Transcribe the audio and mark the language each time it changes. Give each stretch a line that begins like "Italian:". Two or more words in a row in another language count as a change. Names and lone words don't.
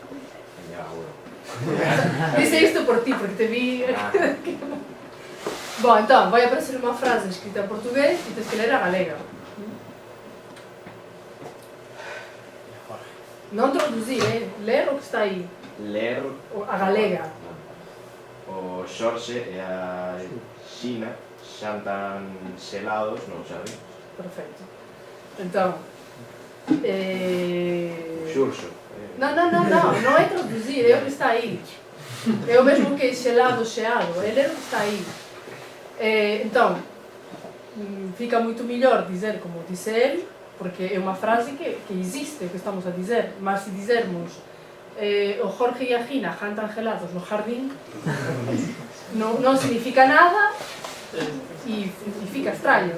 Portuguese: Disse isto por ti, porque te vi. Bom, então, vai aparecer uma frase escrita em português e tens que ler a galega. Não traduzir, ler o que está aí. Ler A galega.
Galician: o Xorxe e a Xina xantan xelados no xardín.
Portuguese: Perfeito. Então. Xurxo. Não é traduzir, é o que está aí. É o mesmo que xelado, xeado, é ler o que está aí. Então, fica muito melhor dizer como disse ele, porque é uma frase que existe, o que estamos a dizer, mas se dizermos o Jorge e a Gina jantan gelados no jardim, não significa nada e fica estranho.